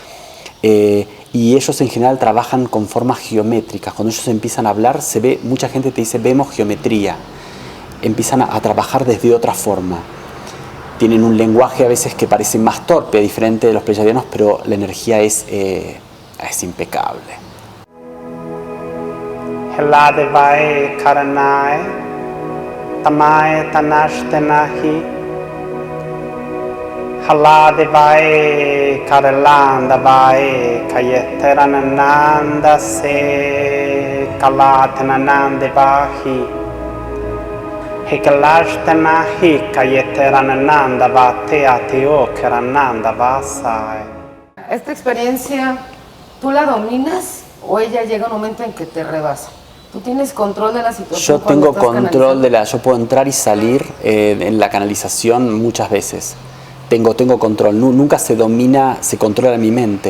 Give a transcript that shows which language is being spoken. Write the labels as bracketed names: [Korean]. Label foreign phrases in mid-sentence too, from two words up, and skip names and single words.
[Spanish] Y ellos en general trabajan con formas geométricas. Cuando ellos empiezan a hablar, se ve, mucha gente te dice, vemos geometría. Empiezan a trabajar desde otra forma. Tienen un lenguaje a veces que parece más torpe, diferente de los pleyadianos, pero la energía es impecable. Heladevae karanae, tamae tanashtenahi, haladevae karalandavae, kayeteranananda se kalatenanandevahi, Hikalashtana hika yeterananda batea teokerananda vasai. ¿Esta experiencia tú la dominas o ella llega un momento en que te rebasa? ¿Tú tienes control de la situación? Yo tengo control yo puedo entrar y salir en la canalización muchas veces. Tengo control, nunca se domina, se controla mi mente.